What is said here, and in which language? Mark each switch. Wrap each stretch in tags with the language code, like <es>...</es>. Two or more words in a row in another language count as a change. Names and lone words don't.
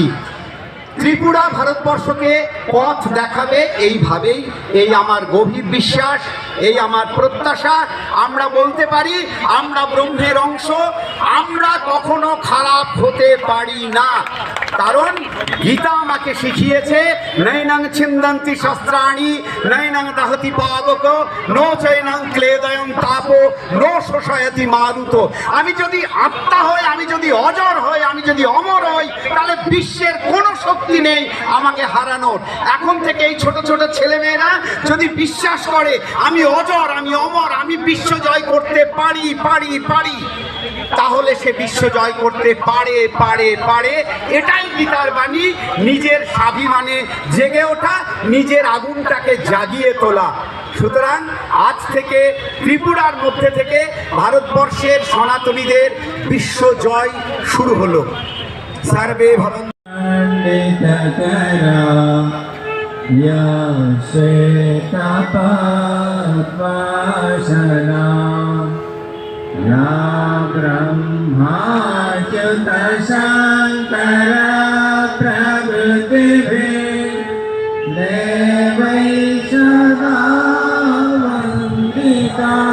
<bn>ত্রিপুরা ভারতবর্ষকে পথ দেখাবে এইভাবেই, এই আমার গভীর বিশ্বাস, এই আমার প্রত্যাশা। আমরা বলতে পারি আমরা ব্রহ্মের অংশ, আমরা কখনো খারাপ হতে পারি না। কারণ গীতা আমাকে শিখিয়েছে</bn> <sa>নৈনং ছিন্দন্তি শস্ত্রাণি নৈনং দহতি পাবক নো চৈনং ক্লেদয়ং তাপো নো শোষয়তি মারুত।</sa> <bn>আমি যদি আত্মা হই, আমি যদি অজর হই, আমি যদি অমর হই, তাহলে বিশ্বের কোনো শক্তি নেই আমাকে হারানোর। এখন থেকে এই ছোট ছোট ছেলেমেয়েরা যদি বিশ্বাস করে আমি অজর, আমি অমর, আমি বিশ্ব জয় করতে পারি পারি পারি, তাহলে সে বিশ্ব জয় করতে পারে পারে পারে। এটাই গীতার বাণী। নিজের স্বাভিমানে জেগে ওঠা, নিজের আগুনটাকে জাগিয়ে তোলা। সুতরাং আজ থেকে ত্রিপুরার মধ্যে থেকে ভারতবর্ষের সনাতনীদের বিশ্ব জয় শুরু হলো।</bn> <sa>সার্বে ভবন্তু। या ब्रह्माच्युत शंकर प्रभृतिभिः देवैः सदा वन्दिता</sa>